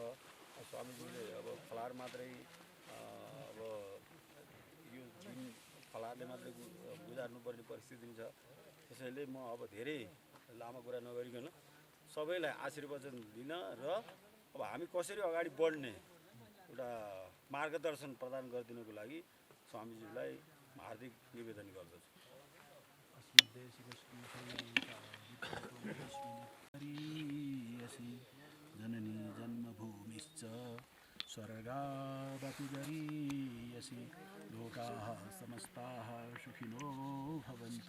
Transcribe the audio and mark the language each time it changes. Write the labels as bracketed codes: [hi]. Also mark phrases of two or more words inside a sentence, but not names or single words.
[ne] स्वामीजीले अब फलार मात्रै अब यो दिन फलारले मात्रै गुजार्नुपर्ने परिस्थिति छ। त्यसैले म अब धेरै लामो कुरा नगरिकन सबैलाई आशीर्वचन दिन र अब हामी कसरी अगाडि बढ्ने एउटा मार्गदर्शन प्रदान गरिदिनुको लागि स्वामीजीलाई हार्दिक निवेदन गर्दछु। [sa] जननी जन्मभूमिश्च स्वर्गादपि गरीयसी लोकाः समस्ताः सुखिनो भवन्तु।